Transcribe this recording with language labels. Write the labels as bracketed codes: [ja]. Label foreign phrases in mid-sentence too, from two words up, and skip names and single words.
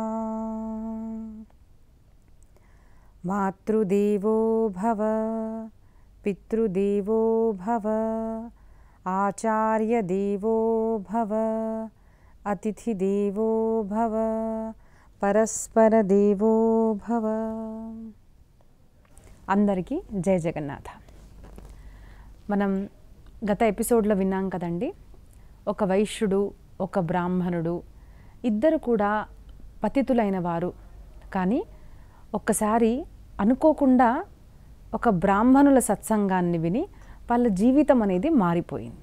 [sa] मातृदेवो भव पितृदेवो भव आचार्यदेवो भव अतिथिदेवो भव परस्परदेवो भव। [te] అందరికీ జయ జగన్నాథ. మనం గత ఎపిసోడ్లో విన్నాం కదండి, ఒక వైశ్యుడు, ఒక బ్రాహ్మణుడు ఇద్దరు కూడా పతితులైన వారు. కానీ ఒక్కసారి అనుకోకుండా ఒక బ్రాహ్మణుల సత్సంగాన్ని విని వాళ్ళ జీవితం అనేది మారిపోయింది.